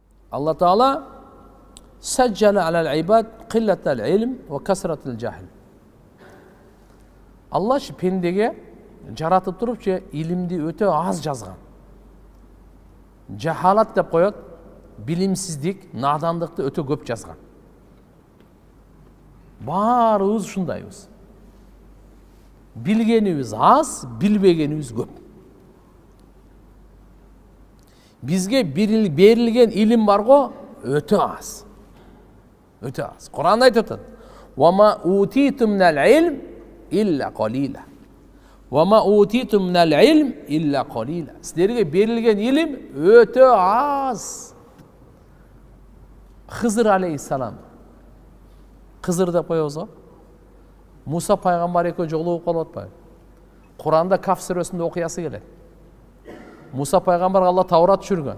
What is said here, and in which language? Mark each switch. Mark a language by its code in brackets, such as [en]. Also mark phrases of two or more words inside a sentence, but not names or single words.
[ar] الله تعالى جعل على العباد قلة العلم وكثرة الجهل. [ky] Алла пендеге жаратып туруп илимди өтө аз жазган. Жахалат деп коет, билимсиздик, надандыкты өтө көп жазган. Баарыбыз ушундайбыз. Билгенибиз аз, билбегенибиз көп. Бизге берилген илим бар го, өтө аз. Өтө аз. Кур'анда айтып атат: [ar] "وما أوتيتم من العلم إلا قليلا. وما أوتيتم من العلم إلا قليلا." [ky] Силерге берилген илим өтө аз. Хызыр алейхиссалам. Хызыр деп коебуз го. Муса пайгамбар экөө жолугуп калып атпайбы? Кур'анда Каф сүрөсүндө окуясы келет. Муса пайгамбарга Алла Таврат түшүргөн.